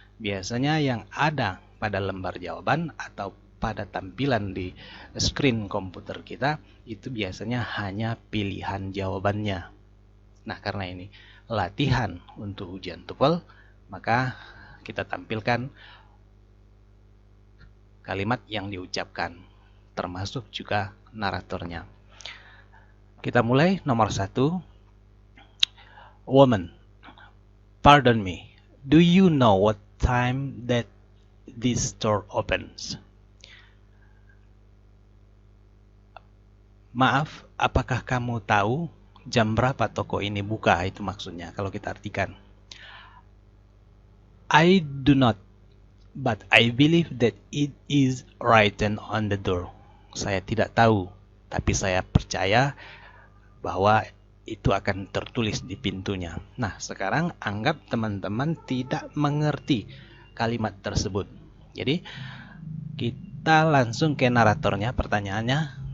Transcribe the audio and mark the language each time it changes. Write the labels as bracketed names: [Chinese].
[Indonesian] Biasanya yang ada pada lembar jawaban atau pada tampilan di screen komputer kita itu biasanya hanya pilihan jawabannya. Nah, karena ini latihan untuk ujian TOEFL, maka kita tampilkan kalimat yang diucapkan, termasuk juga naratornya. Kita mulai nomor 1. [English] Woman, pardon me, do you know what time that this store opens? [Indonesian] Maaf, apakah kamu tahu jam berapa toko ini buka? Itu maksudnya kalau kita artikan. [English] I do not, but I believe that it is written on the door. [Indonesian] Saya tidak tahu, tapi saya percaya bahwa itu akan tertulis di pintunya. Nah, sekarang anggap teman-teman tidak mengerti kalimat tersebut. Jadi, kita langsung ke naratornya, pertanyaannya.